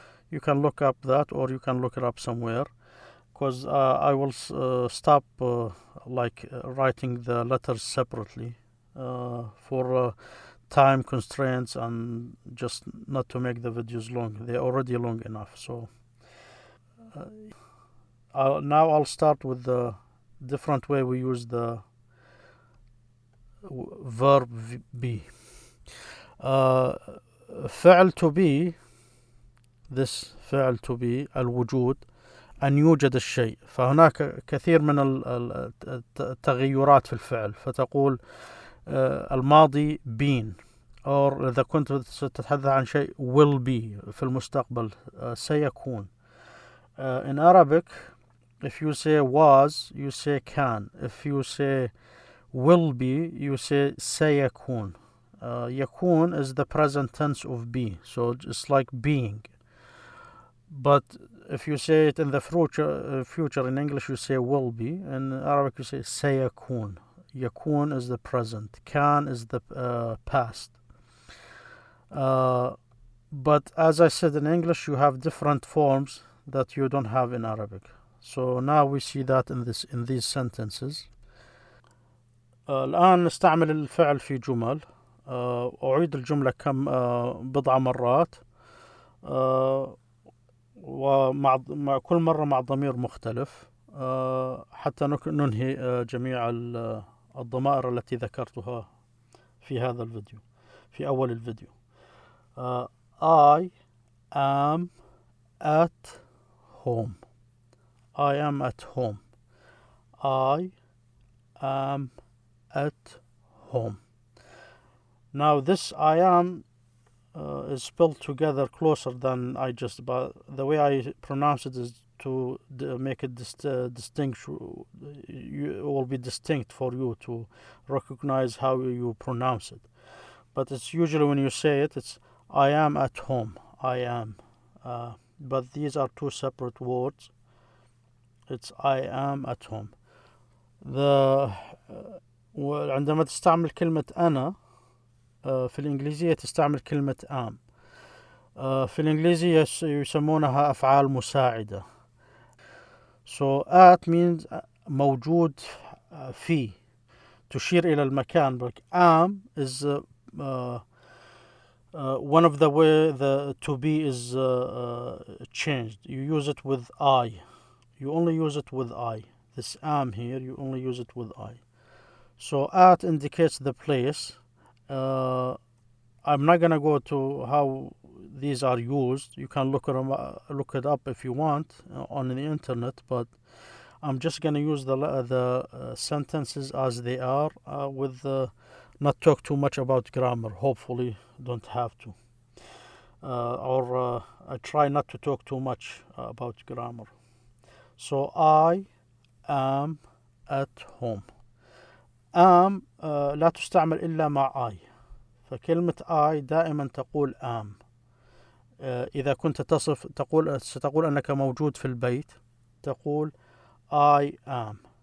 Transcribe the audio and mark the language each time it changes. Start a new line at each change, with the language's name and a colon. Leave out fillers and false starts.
English: You can look up that, or you can look it up somewhere, because I will stop writing the letters separately for time constraints and just not to make the videos long. They're already long enough. So now I'll start with the different way we use the verb be.
Arabic: فعل to be, this فعل to be الوجود، أن يوجد الشيء. فهناك كثير من التغيرات في الفعل، فتقول الماضي been، أو إذا كنت تتحدث عن شيء will be في المستقبل سيكون.
English: In Arabic, if you say was, you say can. If you say will be, you say سيكون. يكون is the present tense of be, so it's like being. But if you say it in the future in English, you say will be. In Arabic, you say سيكون. يكون is the present. Can is the past. But as I said, in English, you have different forms that you don't have in Arabic. So now we see that in these sentences.
Arabic: الآن نستعمل الفعل في جمل. أعيد الجملة بضع مرات، ومع كل مرة مع ضمير مختلف، حتى ننهي جميع الضمائر التي ذكرتها في هذا الفيديو، في أول الفيديو.
English: I am at home. I am at home. I am at home. Now this I am is spelled together closer than I just, but the way I pronounce it is to make it distinct. It will be distinct for you to recognize how you pronounce it. But it's usually when you say it, it's I am at home. I am. But these are two separate words. It's I am at home.
Arabic: عندما تستعمل كلمة أنا في الإنجليزية تستعمل كلمة am. في الإنجليزية يسمونها أفعال مساعدة.
English: So at means
Arabic: موجود في، تشير إلى المكان.
English: But am is one of the way the to be is changed. You use it with I. You only use it with I. This am here, you only use it with I. So at indicates the place. I'm not gonna go to how these are used. You can look it up if you want on the internet, but I'm just gonna use the sentences as they are, with not talk too much about grammar. Hopefully, don't have to, or I try not to talk too much about grammar. So I am at home.
Arabic: am لا تستعمل إلا مع I. فكلمة I دائما تقول am. إذا كنت ستقول أنك موجود في البيت، تقول I am.